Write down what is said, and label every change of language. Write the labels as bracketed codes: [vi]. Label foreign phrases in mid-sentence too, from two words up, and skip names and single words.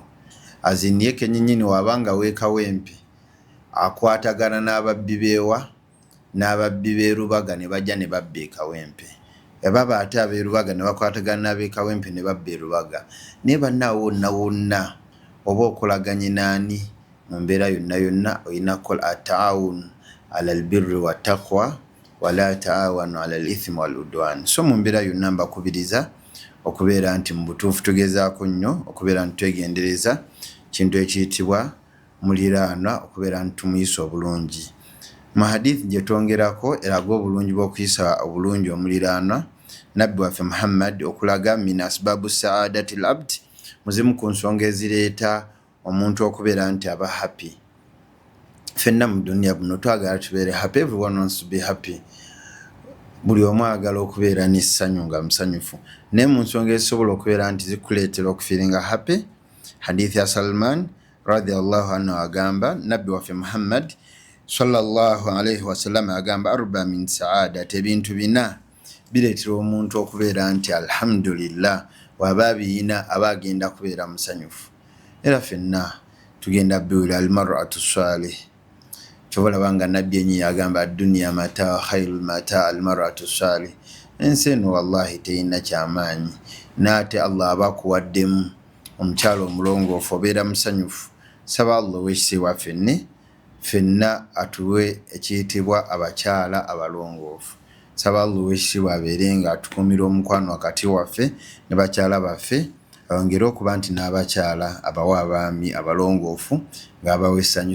[lg] aziniye kennyini wabanga weekawempe akwatagana n'ababbi beewa n'ababbi b'erubaga ne bajja ne babba ekawempe baba ate ab'erubaga ne bakwatagana n'ab'ekawempe ne babba erubaga naye bannaawo wonna oba okolaganye naani mu mbeera yonna olina kukola [ar] تعاونوا على البر والتقوى ولا تعاونوا على الإثم والعدوان. [lg] So mu mbeera yonna mbakubiriza okubeera nti mu butuufu tugezaako nnyo okubeera nti twegendereza kintu ekiyitibwa muliraanwa okubeera nti tumuyisa obulungi. Mu hadithi gye twongerako eraga obulungi bw'okuyisa obulungi omuliraanwa nabbi waffe Muhammad okulaga [ar] من أسباب سعادة العبد [lg] muzimu ku nsonga ezireeta omuntu okubeera nti aba happy. Ffenna mu duniya buno twagala tubeere happy, [en] everyone wants to be happy. [lg] Buli omu agala okubeera n'essanyu nga musanyufu naye mu nsonga ezisobola okubeera nti zikuleetera okufiiringa happy. Hadithi ya Salman [ar] رضي الله عنه [lg] agamba nabbi waffe Muhammad [ar] صلى الله عليه وسلم [lg] agamba [ar] أربع من السعادة, [lg] ebintu 4 bireetera omuntu okubeera nti alhamdulillah waba biyina aba agenda kubeera musanyufu. Era ffenna tugenda biwula [ar] المرأة الصالحة [lg] kyobalaba nga nabbi yennyini agamba [ar] الدنيا متاع خير المتاع المرأة الصالحة. [lg] Ensi eno wallahi teyina kyamaanyi naate Allah aba akuwaddemu omukyalo omulongoofu obeera musanyufu. Saba Allah w'ekitiibwa ffenna atuwe ekiyitibwa abakyala abalongoofu. Saba Allah w'ekitiibwa abeere nga atukuumira omukwano wakati waffe ne bakyala baffe ayongere okuba nti n'abakyala abawa abaami abalongoofu ng'abawa essanyu.